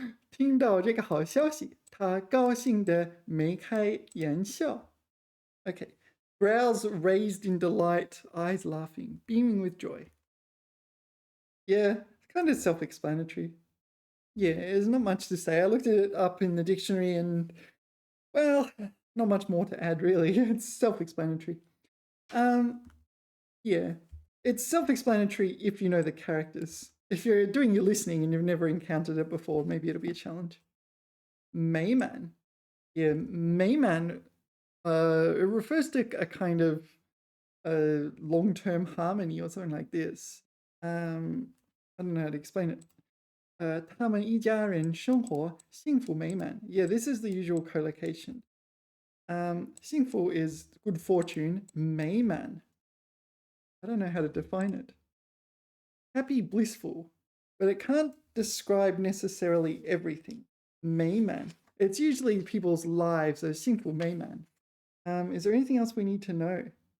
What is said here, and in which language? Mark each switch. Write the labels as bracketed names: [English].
[Chinese] 听到这个好消息，他高兴地眉开眼笑. [English] Okay, brows raised in delight, eyes laughing, beaming with joy. Yeah, it's kind of self-explanatory. Yeah, there's not much to say. I looked it up in the dictionary and, well, not much more to add really. It's self-explanatory. Yeah, it's self-explanatory if you know the characters. If you're doing your listening and you've never encountered it before, maybe it'll be a challenge. [Chinese] 美满. [English] Yeah, 美满, it refers to a kind of long-term harmony or something like this. I don't know how to explain it. [Chinese] 他们一家人生活幸福美满. [English] Yeah, this is the usual collocation. 幸福 is good fortune. [Chinese] 美满. [English] I don't know how to define it. Happy, blissful, but it can't describe necessarily everything. [Chinese] 美满. [English] It's usually people's lives, so 幸福美满. Is there anything else we need to know?